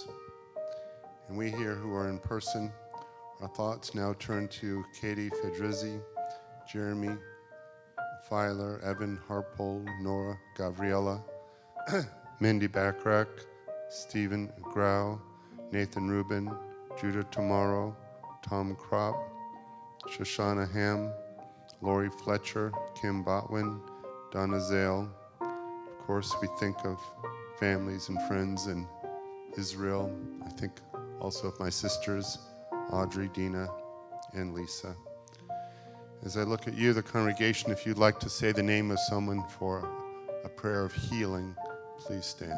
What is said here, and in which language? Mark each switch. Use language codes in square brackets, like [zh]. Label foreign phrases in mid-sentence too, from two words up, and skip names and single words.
[en] And we here who are in person, our thoughts now turn to Katie Fedrizzi, Jeremy Filer, Evan Harpole, Nora Gavriela, Mindy Backrack, Stephen Grau, Nathan Rubin, Judah Tomorrow, Tom Kropp, Shoshana Ham, Lori Fletcher, Kim Botwin, Donna Zale. Of course, we think of families and friends in Israel. I think also of my sisters, Audrey, Dina, and Lisa. As I look at you, the congregation, if you'd like to say the name of someone for a prayer of healing, please stand.